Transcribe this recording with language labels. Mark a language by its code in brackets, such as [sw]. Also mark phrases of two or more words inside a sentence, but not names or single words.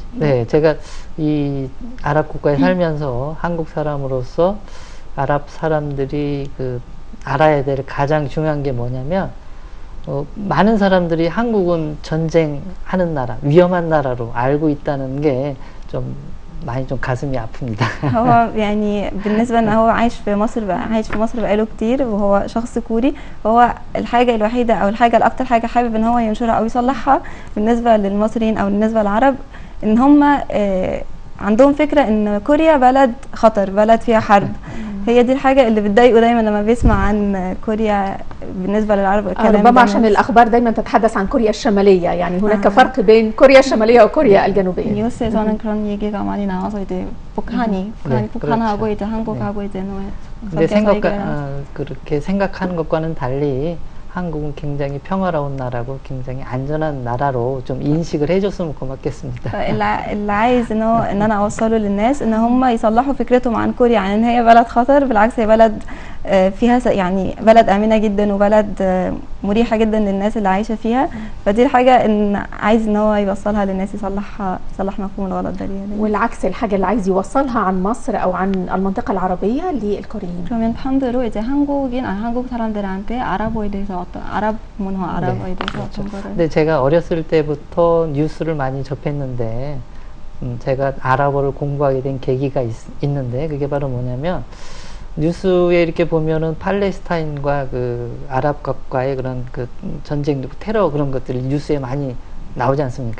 [ko] 네, 제가 이 아랍 국가에 살면서 한국 사람으로서 아랍 사람들이 그 알아야 될 가장 중요한 게 뭐냐면 많은 사람들이 한국은 전쟁하는 나라, 위험한 나라로 알고 있다는 게 좀 많이 좀 가슴이 아픕니다. [ar] هو يعني بالنسبة ان هو عايش في مصر بقاله كتير وهو شخص كوري هو الحاجة الوحيدة او الحاجة الاكتر حاجة حابب ان هو ينشرها او يصلحها بالنسبة للمصريين او بالنسبة للعرب ان هم عندهم فكرة ان كوريا بلد خطر بلد فيها حرب. هي دي الحاجة اللي بتضايقه دايما لما بيسمع عن كوريا بالنسبة للعرب. ربما عشان الأخبار دايما تتحدث عن كوريا الشمالية يعني هناك فرق بين كوريا الشمالية وكوريا الجنوبية. [ko] 뉴스에서는 그런 얘기가 많이 나와서 이제 북한이 북한하고 그렇죠. 이제 한국하고 이제 근데 그렇게 생각하는 것과는 달리 한국은 굉장히 평화로운 나라고 굉장히 안전한 나라로 좀 인식을 해줬으면 고맙겠습니다. [ar] اللي عايز ان انا اوصله للناس ان هم يصلحوا فكرتهم عن كوريا عن ان هي بلد خطر. بالعكس هي بلد فيها يعني بلد امنه جدا وبلد مريحه جدا للناس اللي عايشه فيها. فدي الحاجه ان عايز ان هو يوصلها للناس يصلح مفهوم الغلط ده ليها. والعكس الحاجه اللي عايز يوصلها عن مصر او عن المنطقه العربيه للكوريين. [ko] 그러면 반대로 이제 한국 사람들한테 아랍어에 대해서 어떤 아랍 문화 아랍어에 대해서 그렇죠. 어떤 거를. 근데 제가 어렸을 때부터 뉴스를 많이 접했는데 제가 아랍어를 공부하게 된 계기가 있는데 그게 바로 뭐냐면 뉴스에 이렇게 보면은 팔레스타인과 그 아랍과의 그런 그 전쟁, 테러 그런 것들이 뉴스에 많이 나오지 않습니까?